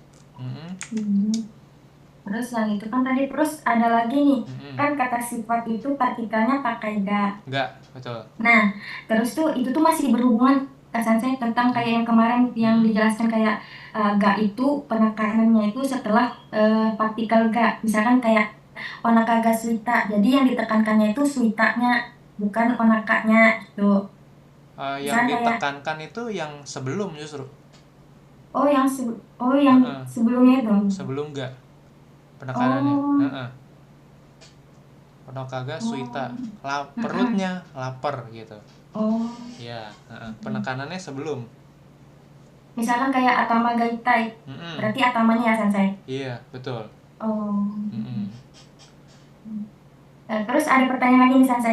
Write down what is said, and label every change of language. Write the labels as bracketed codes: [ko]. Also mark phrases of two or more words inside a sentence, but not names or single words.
[id] Terus yang itu kan tadi, terus ada lagi nih, kan kata sifat itu partikelnya pakai ga. Ga, betul. Nah, terus tuh itu tuh masih berhubungan saya tentang kayak yang kemarin yang dijelaskan kayak ga itu penekanannya itu setelah partikel ga. Misalkan kayak [ja] お腹が空いた, [id] jadi yang ditekankannya itu suitanya, bukan onakanya gitu. Yang ditekankan itu yang sebelum justru. Yang sebelumnya itu. Sebelum ga penekanannya. [ja] お腹が空いた, [id] perutnya lapar gitu. Ya, penekanannya sebelum. Misalkan kayak [ja] 頭が痛い, [id] berarti atamanya ya Sensei? Iya, betul. Terus ada pertanyaan lagi nih Sensei.